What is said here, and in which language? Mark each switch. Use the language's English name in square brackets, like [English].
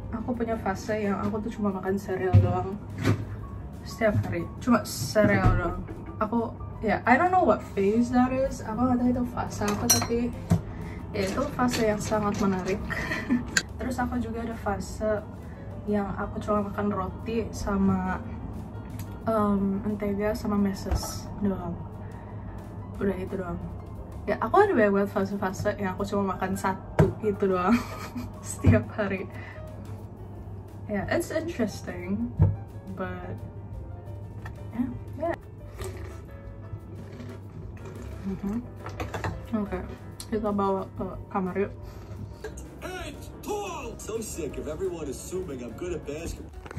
[Indonesian] Aku punya fase yang aku tuh cuma makan cereal doang setiap hari. Cuma cereal doang. Aku, [English] I don't know what phase that is. [Indonesian] Aku gak tahu itu fase apa, tapi ya itu fase yang sangat menarik. Terus aku juga ada fase yang aku cuma makan roti sama mentega sama meses doang. Udah itu doang. Ya aku ada banget fase-fase yang aku cuma makan satu gitu doang setiap hari. [English] Yeah, it's interesting, but yeah. [Indonesian] Okay, kita bawa ke kamar yuk. [English] Hey, tall! So sick of everyone assuming I'm good at basketball.